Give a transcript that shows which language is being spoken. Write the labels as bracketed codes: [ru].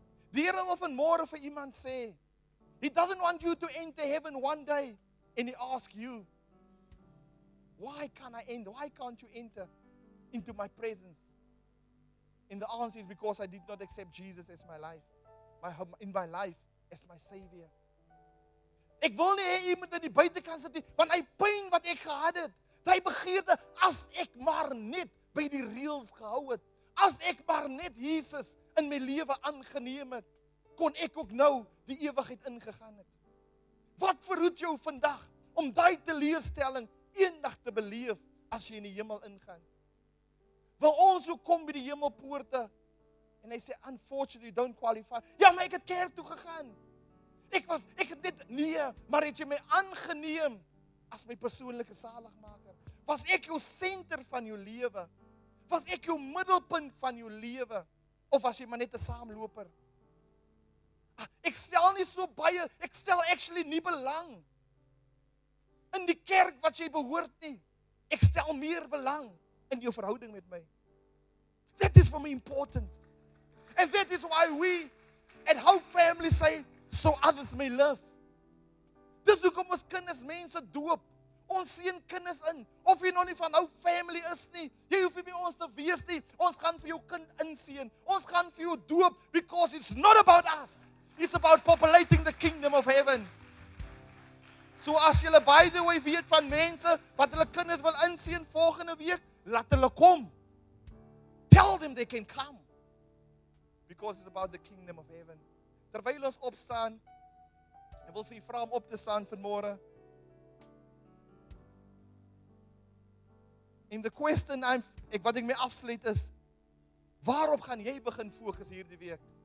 [af] Die Here wil vanmôre vir iemand sê, [en] He doesn't want you to enter heaven one day, and He asks you, why can't you enter into my presence? And the answer is because I did not accept Jesus as my life, in my life as my Savior. [af] Ek wil nie hê jy moet in die buitekant sit nie, want hy pyn wat ek gehad het, hy begeerte, as ek maar net by die reëls gehou het, as ek maar net Jesus in my lewe aangeneem het, kon ek ook nou die ewigheid ingegaan het. Wat verhoed jou vandag om daai teleurstelling eendag te beleef as jy in die hemel ingaan? Wil ons ook kom by die hemelpoorte en hy sê, [en] unfortunately, don't qualify. [af] Ja, maar ek het kerk toe gegaan. Ek het net, nee, maar het jy my aangeneem as my persoonlike saligmaker? Was ek jou senter van jou lewe? Was ek jou middelpunt van jou lewe? Of was jy maar net 'n saamloper? Ek stel nie so baie, ek stel actually nie belang in die kerk wat jy behoort nie. Ek stel meer belang in jou verhouding met my. [en] That is for me important. And that is why we at Hope Family say, so others may live. [af] Dis hoekom ons kinders mense doop. Ons seën kinders in. Of jy nog nie van Hope Family is nie, jy hoef nie by ons te wees nie. Ons gaan vir jou kind inseën. Ons gaan vir jou doop, [en] because it's not about us. It's about populating the kingdom of heaven. [af] So as julle [en] by the way [af] weet van mense wat hulle kinders wil inseën volgende week, laat hulle kom. [en] Tell them they can come. Because it's about the kingdom of heaven. [af] Terwyl ons opstaan, ek wil vir u vra om op te staan vanmôre. En [en] the question [af] wat ek mee afsluit is, waarop gaan jy begin fokus hierdie week?